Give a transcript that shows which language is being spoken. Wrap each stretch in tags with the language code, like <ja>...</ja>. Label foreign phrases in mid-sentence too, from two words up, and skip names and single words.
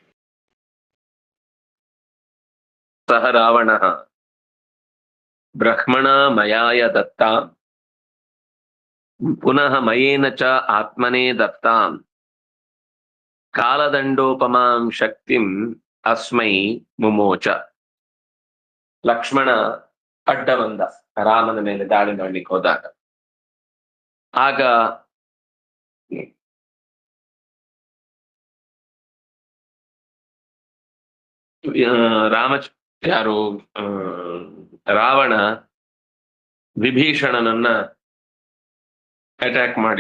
<sa>ಸಹ ರಾವಣಃ ಬ್ರಹ್ಮಣ ಮಯಾಯ ದತ್ತಾಂ ಪುನಃ ಮಯೇನ ಚ ಆತ್ಮನೇ ದತ್ತಾಂ ಕಾಲದಂಡೋಪಮಾಂ ಶಕ್ತಿಂ ಅಸ್ಮೈ ಮುಮೋಚ.</sa> <kn>ಲಕ್ಷ್ಮಣ ಅಡ್ಡ ಬಂದ ರಾಮನ ಮೇಲೆ ದಾಳಿ ಮಾಡ್ಲಿಕ್ಕೆ ಹೋದಾಗ. ಆಗ ಯಾರು ರಾವಣ ವಿಭೀಷಣನನ್ನ ಅಟ್ಯಾಕ್ ಮಾಡಿದ.</kn>